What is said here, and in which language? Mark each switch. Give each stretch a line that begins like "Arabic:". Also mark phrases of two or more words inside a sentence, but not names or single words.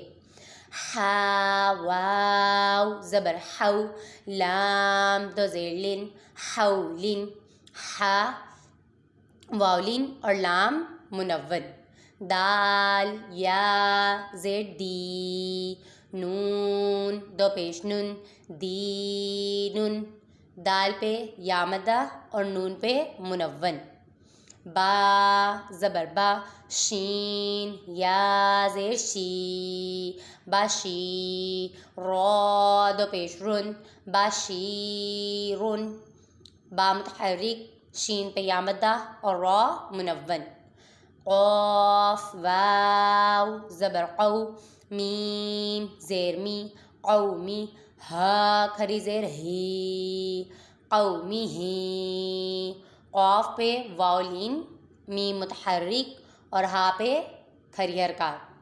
Urdu: ہا واو زبر حو، لام دو زیر لن حولن، ہا واولین اور لام منون۔ دال یا زیر دی، نون دو پیش نون دینن، دال پہ یا مدہ اور نون پہ منون۔ با زبر با، شین یا زیر شی باشی، را دو پیش رن باشیرن، با متحرک، شین پہ یا مدہ اور را منون۔ قاف واو زبر قو، میم زیر می قومی، ہا کھری زیر ہی قومی ہی، قاف پہ واولین، میم متحرک اور ہا پہ کھری حرکات۔